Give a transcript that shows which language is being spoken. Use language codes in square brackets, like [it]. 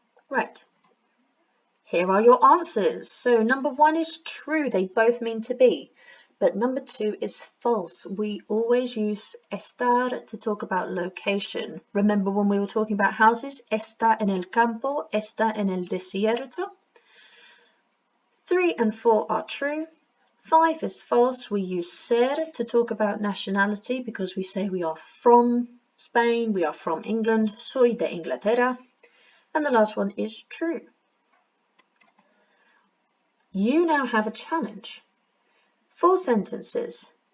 [en] Right, here are your answers. So number 1 is true, they both mean to be. But number 2 is false. We always use estar to talk about location. Remember when we were talking about houses? [es] Está en el campo, está en el desierto. [en] 3 and 4 are true. 5 is false. We use ser to talk about nationality because we say we are from Spain, we are from England, [es] soy de Inglaterra. [en] And the last one is true. You now have a challenge. 4 sentences.